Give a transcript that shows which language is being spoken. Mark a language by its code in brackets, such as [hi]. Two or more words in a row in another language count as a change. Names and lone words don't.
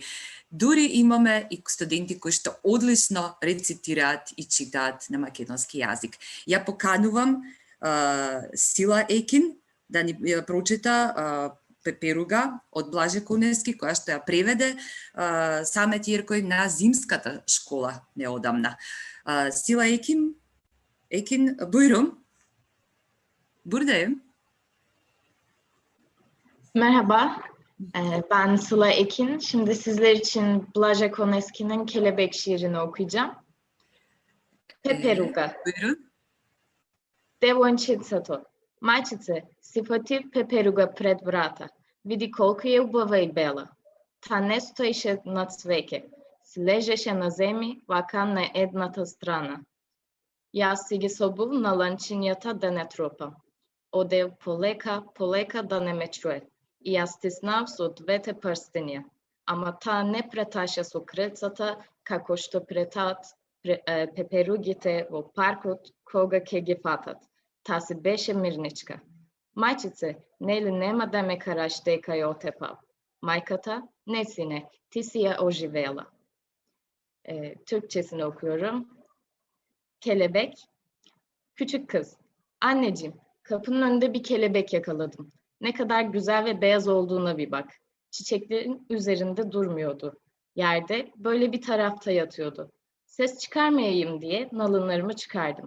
[mk] Дури имаме и студенти кои што одлично рецитираат и читаат на македонски јазик. Ја поканувам Сила Екин да ни прочита Пеперуга од Блаже Кунески, која што ја преведе Самет Јеркој на зимската школа неодамна. Сила Екин, [tr] buyurun. Buradayım. Merhaba, ben Sıla Ekin. Şimdi sizler için Blage Koneski'nin Kelebek şiirini okuyacağım. Peperuga. Buyurun. [mk] Девойчицето, мајчице, си фати пеперуга пред врата. Види колку е убава и бела. Та не стоеше на цвеќе, си лежеше на земји, вака на едната страна. Јас си ги собув на ланчињата да не тропам. Одев полека да не ме чуе. И јас стиснав со двете прстења. Ама таа не преташе со крецата, како што претаат пеперугите во паркот кога ќе ги фатат. Та си беше мирничка. Мајчице, нели нема да ме караш дека ја отепав? Мајката, не сине, ти си ја оживела. [tr] Türkçesini okuyorum. Kelebek, küçük kız. Anneciğim, kapının önünde bir kelebek yakaladım. Ne kadar güzel ve beyaz olduğuna bir bak. Çiçeklerin üzerinde durmuyordu. Yerde böyle bir tarafta yatıyordu. Ses çıkarmayayım diye nalınlarımı çıkardım.